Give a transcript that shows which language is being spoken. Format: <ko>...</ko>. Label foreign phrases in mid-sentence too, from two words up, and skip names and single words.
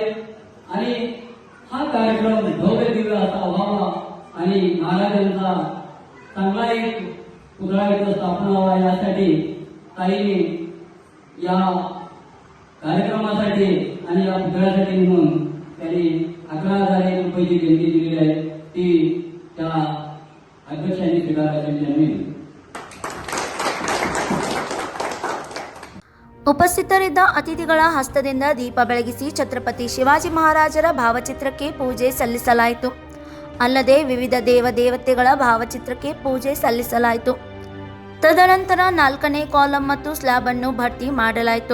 <mr>आणि हा कार्यक्रम भव्य दिव्य असा व्हावा आणि महाराजांचा चांगला एक पुतळा इथं स्थापना व्हावा यासाठी ताईने या कार्यक्रमासाठी आणि या पुतळ्यासाठी म्हणून त्यांनी 11,001 रुपयाची देणगी दिलेली आहे ती त्या अध्यक्षांनी स्वीकारायची विनंती.</mr> <kn>ಉಪಸ್ಥಿತರಿದ್ದ ಅತಿಥಿಗಳ ಹಸ್ತದಿಂದ ದೀಪ ಬೆಳಗಿಸಿ ಛತ್ರಪತಿ ಶಿವಾಜಿ ಮಹಾರಾಜರ ಭಾವಚಿತ್ರಕ್ಕೆ ಪೂಜೆ ಸಲ್ಲಿಸಲಾಯಿತು. ಅಲ್ಲದೆ ವಿವಿಧ ದೇವದೇವತೆಗಳ ಭಾವಚಿತ್ರಕ್ಕೆ ಪೂಜೆ ಸಲ್ಲಿಸಲಾಯಿತು. ತದನಂತರ 4ನೇ ಕಾಲಂ ಮತ್ತು ಸ್ಲ್ಯಾಬ್ ಅನ್ನು ಭರ್ತಿ ಮಾಡಲಾಯಿತು.</kn>